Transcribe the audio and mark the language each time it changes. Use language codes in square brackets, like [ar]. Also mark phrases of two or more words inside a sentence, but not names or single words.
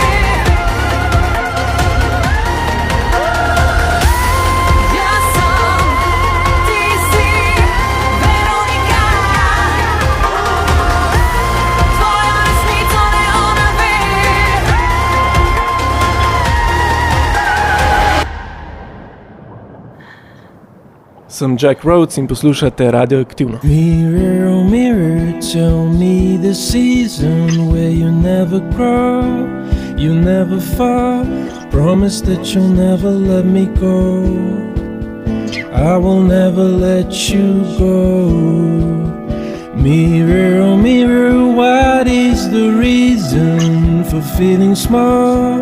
[sl] Jaz sem, ti si Veronika. Tvojo resnico le ona ve. Sem Jack Rhodes in poslušate Radioaktivno. [en] Mirror, oh mirror, tell me the season where you never grow, you never fall. Promise that you'll never let me go. I will never let you go. Mirror, oh mirror, what is the reason for feeling small?